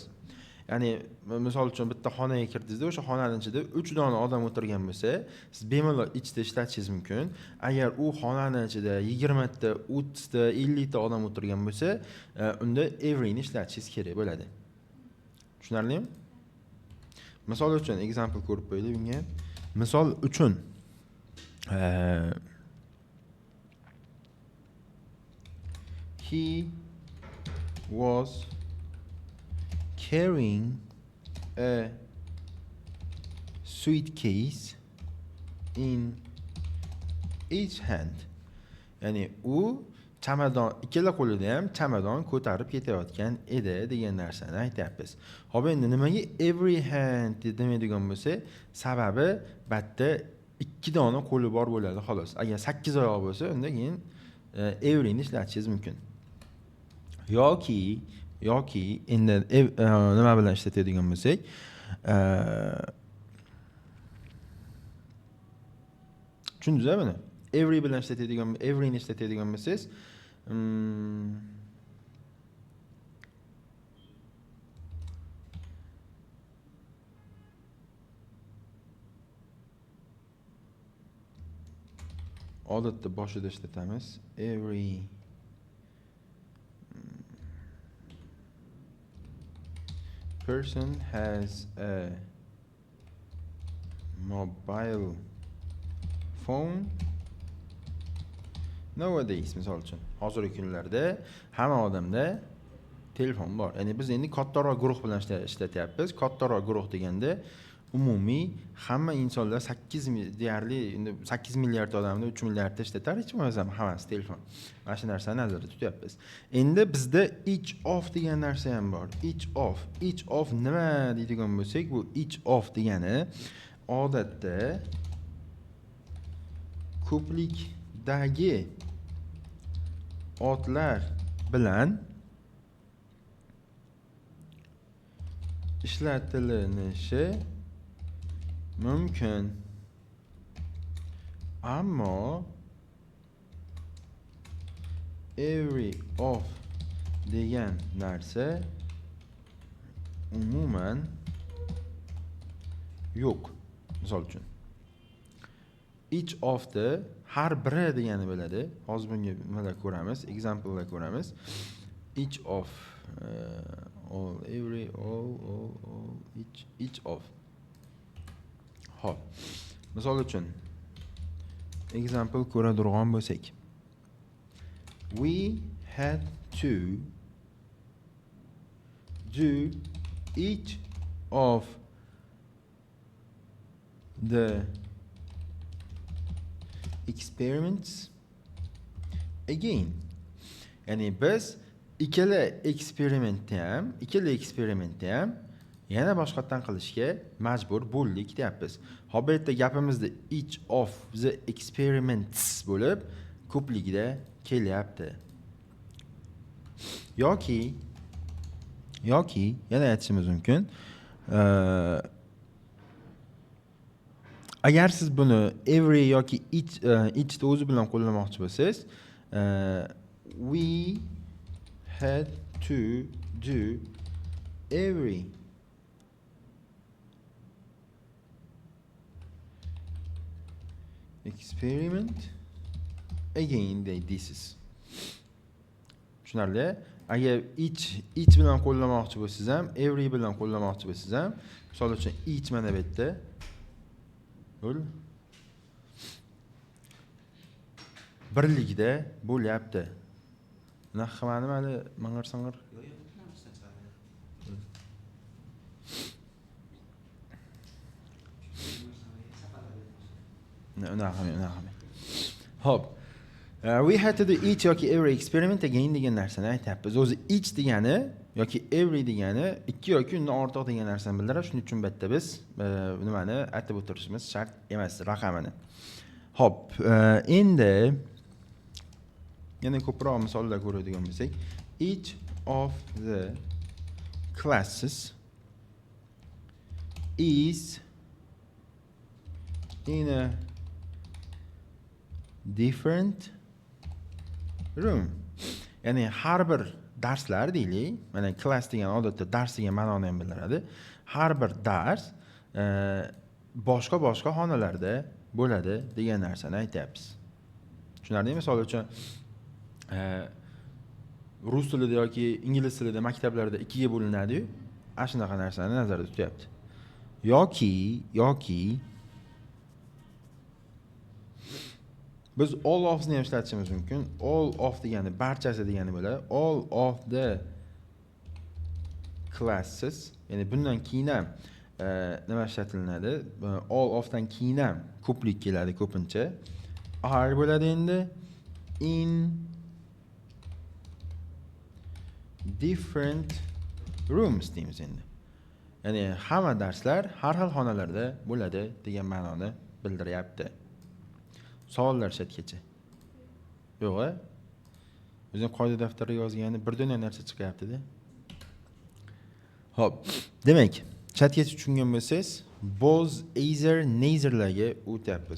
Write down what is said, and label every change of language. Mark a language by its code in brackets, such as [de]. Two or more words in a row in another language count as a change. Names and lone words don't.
[uz] Ya'ni misol uchun bitta xonaga kirdingizda, o'sha xonaning ichida 3 dona odam o'tirgan bo'lsa, siz bemalol ichda ishlatishingiz mumkin. Agar u xonaning ichida 20 ta, 30 ta, 50 ta odam o'tirgan bo'lsa, unda every ni ishlatishingiz kerak bo'ladi. Tushunarlimi? Misol uchun example ko'rib qo'yaylik bunga. Misol uchun [en] he was carrying a suitcase in each hand. [uz] Ya'ni u chamadon, ikkala qo'lida ham chamadon ko'tarib ketayotgan edi degan narsani aytyapmiz. Xo'p, endi nimaga [en] every hand [uz] demaydigan bo'lsa, sababi batta 2 dona qo'li bor bo'ladi xolos. Agar 8 oyoq bo'lsa, unda keyin every ni ishlatishingiz mumkin. yoki endi nima bilan ishlatadigan bo'lsak, tushundingizmi buni? Every bilan ishlatadigan, every ni ishlatadigan bo'lsangiz, odatda boshida ishlatamiz. [en] Every person has a mobile phone nowadays. [uz] Misol uchun hozirgi kunlarda hamma odamda telefon bor. Ya'ni biz endi kattaroq guruh bilan ishlatyapmiz. Kattaroq guruh deganda umumiy hamma insonlar 8 deyarli 8 milliard odamni 3 milliardta ishlatar, hech bo'lmasa hammasi telefon. Mana shu narsani nazarda tutyapmiz. Endi bizda [en] each of [uz] degan narsa ham bor. [en] Each of [uz] nima deydigan bo'lsak, bu [en] each of [uz] degani odatda ko'plikdagi otlar bilan ishlatilishi mumkin. Ammo [en] every of [uz] degan narsa umuman yo'q. Misol uchun [en] each of the [uz] har biri degani bo'ladi. Hozir bunga nimalar ko'ramiz, examplelar ko'ramiz. [en] Each of all, every, all, each of. [uz] Hop. Misol uchun example ko'radirgan bo'lsak, [en] we had to do each of the experiments again. [uz] Ya'ni biz ikkala eksperimentni ham yana boshqatdan qilishga majbur bo'ldik deyapmiz. Hop, bu yerda gapimizda [en] each of the experiments [uz] bo'lib ko'pligida kelyapti. Yoki yana aytishimiz mumkin. Agar siz buni every yoki each o'zi bilan qo'llamoqchi bo'lsangiz, [en] we had to do every experiment again deysiz. [uz] Tushunarli? Agar each bilan qo'llamoqchi bo'lsangiz ham, every bilan qo'llamoqchi bo'lsangiz ham, misol uchun each mana bu yerda birlikda bo'lyapti. Bunaqa qilmadim hali mang'ir-sang'ir. Unaqa. Hop. [en] We had to do each yoki every experiment again [uz] degan narsani aytyapmiz. O'zi each degani yoki every degani 2 yoki undan ortiq degan narsani bildiradi. Shuning uchun bitta biz nimani aytib o'tirishimiz shart emas, raqamini. Hop, endi yana ko'proq misollar ko'radigan bo'lsak, [en] each of the classes is in a different room. [uz] Ya'ni har bir darslar deylik, mana klass degan odatda dars degan ma'noni ham bildiradi. Har bir dars boshqa xonalarda bo'ladi degan narsani aytyapmiz. Tushunarlimi? Misol uchun rus tilida yoki ingliz tilida maktablarda ikkiga bo'linadi-yu, ana shunaqa narsani nazarda tutyapti. Yoki biz [en] all of [uz] ni ham ishlatishimiz mumkin. [en] All of [uz] degani barchasi degani bo'ladi. [en] All of the classes, [uz] ya'ni bundan keyin ham nima ishlatilinadi? [en] All of [uz] dan keyin ham ko'plik keladi ko'pincha. Are bo'ladi endi [en] in different rooms [uz] deymiz endi. Ya'ni hamma darslar har xil xonalarda bo'ladi degan ma'noni bildiryapti. Savollar chatgacha. Yo'q-a? O'zing qoida daftariga yozgani bir dona narsa chiqyapti-da. Xo'p, demak, chatgacha tushungan bo'lsangiz, [en] boz, either, neitherlarga [uz] o'tyapmiz.